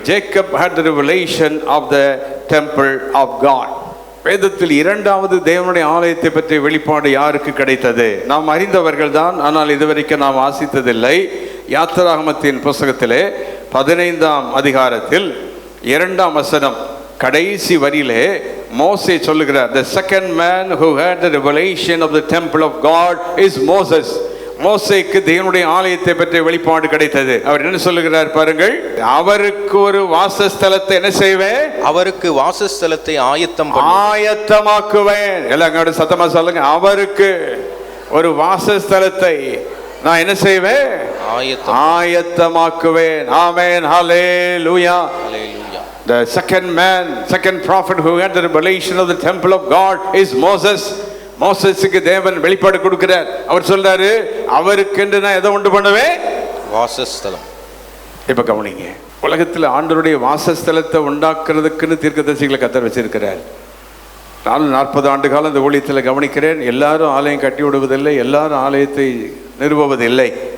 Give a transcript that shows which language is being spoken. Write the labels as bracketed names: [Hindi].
[English] Jacob had the revelation of the temple of God. [Tamil] வேதத்தில் இரண்டாவது தேவனுடைய ஆலயத்தை பற்றிய வெளிப்பாடு யாருக்கு கிடைத்தது? நாம் அறிந்தவர்கள் தான், ஆனால் இதுவரைக்கும் நாம் வாசித்ததில்லை. யாத்திராகமத்தின் புஸ்தகத்திலே 15ஆம் அதிகாரத்தில் 2ஆம் வசனம் கடைசி வரியிலே மோசே சொல்லுகிறார், [English] the second man who had the revelation of the temple of God is Moses. [Tamil] மோசேக்கு தேவனுடைய ஆலயத்தை பற்றிய வெளிப்பாடு கிடைத்தது. அவர் என்ன சொல்லுகிறார் பாருங்கள், அவருக்கு ஒரு வாசஸ்தலத்தை என்ன செய்வேன்? அவருக்கு வாசஸ்தலத்தை ஆயத்தமாக்குவேன். எல்லாரோட சத்தமா சொல்லுங்க. அவருக்கு ஒரு வாசஸ்தலத்தை நான் என்ன செய்வேன்? ஆயத்தமாக்குவேன். ஆமென். ஹல்லேலூயா. [English] The second man, second prophet who had the revelation of the temple of God is Moses. [Tamil] மோசேசுக்கு தேவன் வெளிப்பாடு கொடுக்கிறார். அவர் சொல்றாரு, அவருக்கு என்று நான் எதை உண்டு பண்ணுவேன்? வாசஸ்தலம். இப்ப கவனிங்க, உலகத்தில் ஆண்டவருடைய வாசஸ்தலத்தை உண்டாக்குறதுக்குன்னு தீர்க்கதரிசிகளை கர்த்தர் வச்சிருக்கிறார். நான் 40 ஆண்டு காலம் இந்த ஊழியத்தில் கவனிக்கிறேன். எல்லாரும் ஆலயம் கட்டி விடுவதில்லை, எல்லாரும் ஆலயத்தை நிறுவுவதில்லை.